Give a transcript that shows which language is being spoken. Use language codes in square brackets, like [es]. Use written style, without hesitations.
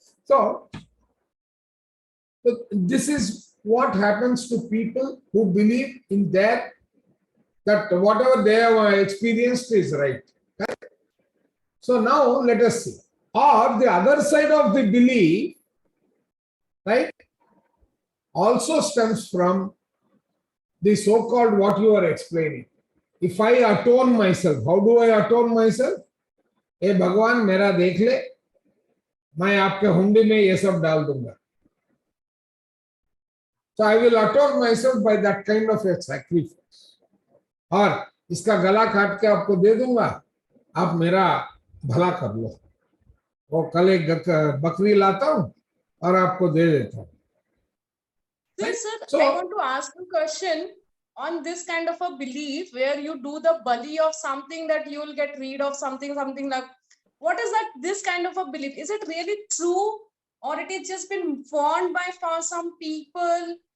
[en] So, this is what happens to people who believe in their, that whatever they have experienced is right. Right? So now let us see. Or the other side of the belief, right, also stems from the so-called what you are explaining. If I atone myself, how do I atone myself? [hi] ए भगवान मेरा देख ले, मैं आपके हुंडी में ये सब डाल दूंगा. [en] So I will atone myself by that kind of a sacrifice. [hi] और इसका गला काट के आपको दे दूंगा, आप मेरा भला कर लो. वो कल एक बकरी लाता हूं और आपको दे देता हूं. [en] Sir, I want to ask a question on this kind of a belief where you do the bali of something that you will get rid of something like, what is that, this kind of a belief? Is it really true or it is just been formed by for some people?